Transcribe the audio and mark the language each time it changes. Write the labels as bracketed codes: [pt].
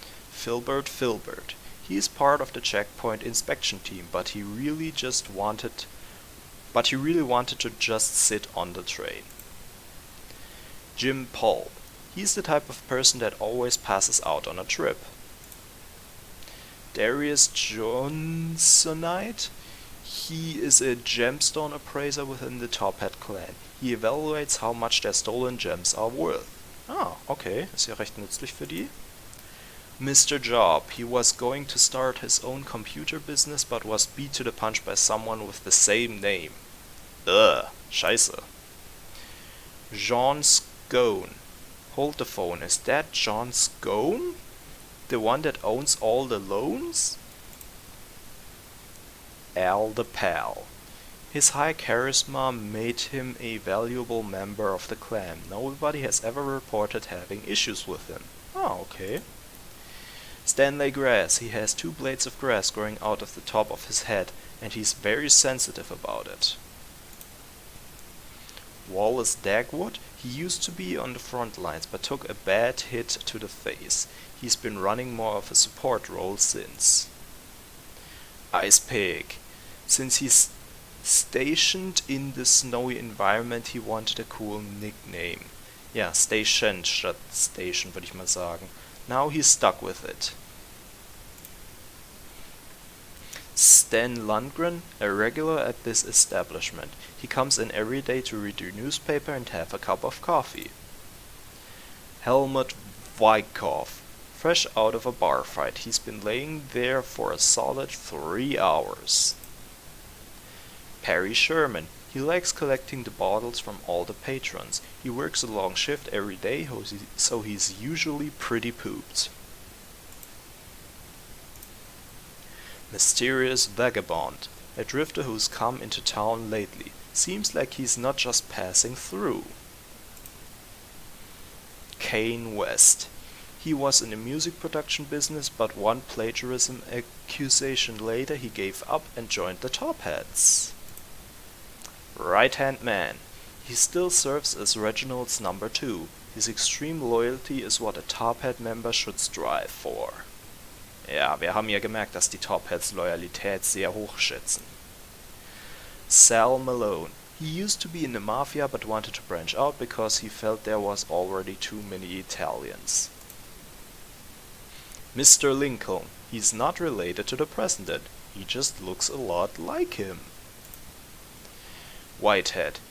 [en] Filbert. He is part of the checkpoint inspection team, but he really wanted to just sit on the train. Jim Paul. He's the type of person that always passes out on a trip. Darius Johnsonite. He is a gemstone appraiser within the Top Hat clan. He evaluates how much their stolen gems are worth. [de] Ah, okay, ist ja recht nützlich für die. [en] Mr. Job. He was going to start his own computer business, but was beat to the punch by someone with the same name. [de] Ugh, scheiße. John Scone. [en] Hold the phone, is that John Scone? The one that owns all the loans? Al the Pal. His high charisma made him a valuable member of the clan. Nobody has ever reported having issues with him. Oh, okay. Stanley Grass. He has 2 blades of grass growing out of the top of his head, and he's very sensitive about it. Wallace Dagwood. He used to be on the front lines, but took a bad hit to the face. He's been running more of a support role since. Ice Pig. Since he's stationed in the snowy environment, he wanted a cool nickname. [de] Ja, stationed statt station, würde ich mal sagen. [en] Now he's stuck with it. Stan Lundgren, a regular at this establishment. He comes in every day to read the newspaper and have a cup of coffee. Helmut Wyckoff. Fresh out of a bar fight. He's been laying there for a solid 3 hours. Perry Sherman. He likes collecting the bottles from all the patrons. He works a long shift every day, so he's usually pretty pooped. Mysterious Vagabond. a drifter who's come into town lately. Seems like he's not just passing through. Kane West. He was in the music production business, but one plagiarism accusation later he gave up and joined the Top Hats. Right-hand man. He still serves as Reginald's number 2. His extreme loyalty is what a Top Hat member should strive for. [de] Ja, wir haben ja gemerkt, dass die Top Hats Loyalität sehr hoch schätzen. [en] Sal Malone. He used to be in the mafia but wanted to branch out because he felt there was already too many Italians. Mr. Lincoln. He's not related to the president. He just looks a lot like him. Whitehead.